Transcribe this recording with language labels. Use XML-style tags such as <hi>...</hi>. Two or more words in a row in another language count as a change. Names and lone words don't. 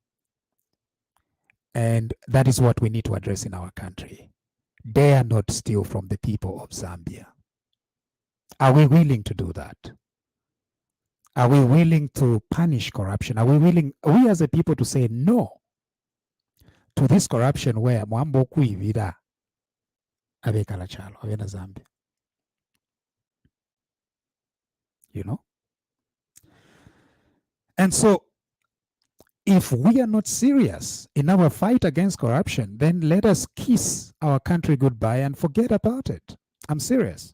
<en>And that is what we need to address in our country. Dare not steal from the people of Zambia. Are we willing to do that? Are we willing to punish corruption? Are we willing, we as a people, to say no to this corruption where</en> <bem>mwambo kuivira abekala chalo abena Zambia?</bem> <en>You know? And so, if we are not serious in our fight against corruption, then let us kiss our country goodbye and forget about it. I'm serious.</en>